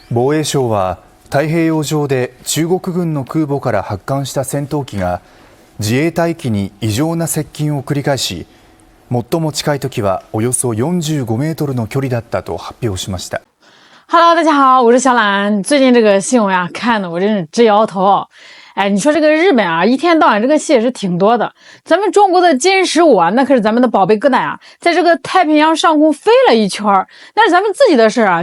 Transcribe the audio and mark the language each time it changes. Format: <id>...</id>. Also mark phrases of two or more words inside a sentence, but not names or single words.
<ja>防衛省は太平洋上で中国軍の空母から発艦した戦闘機が自衛隊機に異常な接近を繰り返し、最も近い時はおよそ45メートルの距離だったと発表しました。</ja> <zh>Hello， 大家好，我是小懒。最近这个新闻啊，看的我真是直摇头。哎，你说这个日本啊，一天到晚这个戏也是挺多的。咱们中国的歼15啊，那可是咱们的宝贝疙瘩呀，在这个太平洋上空飞了一圈，那是咱们自己的事啊。</zh>